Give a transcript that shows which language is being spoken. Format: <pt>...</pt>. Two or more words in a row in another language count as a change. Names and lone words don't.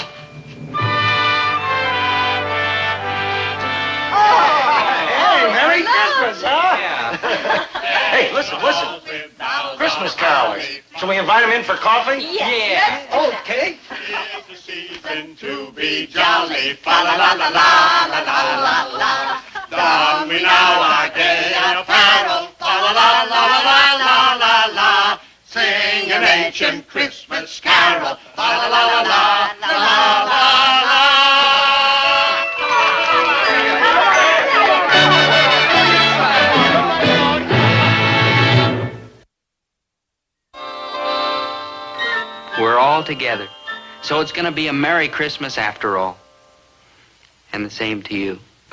<en>Hey, Merry Christmas, huh? Yeah. Hey, listen. Christmas carols. Shall we invite them in for coffee? Yes. Okay. It's the season to be jolly. Fa la la la la la la la la. Don we now our gay apparel. Fa la la la la la la la. Sing an ancient Christmas carol. Fa la la la la la la la. We're all together. So it's going to be a Merry Christmas after all. And the same to you.</en>